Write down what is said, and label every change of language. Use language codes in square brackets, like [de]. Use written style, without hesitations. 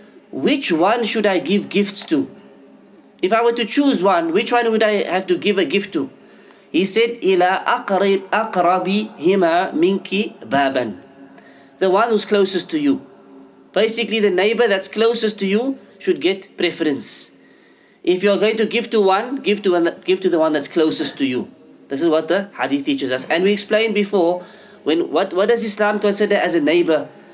[en] Which one should I give gifts to? If I were to choose one, which one would I have to give a gift to? He said, [ar] إلى أقربهما منك بابا. [en] The one who's closest to you. Basically, the neighbor that's closest to you should get preference. If you're going to give to one, give to the one that's closest to you. This is what the hadith teaches us. And we explained before, what does Islam consider as a neighbor?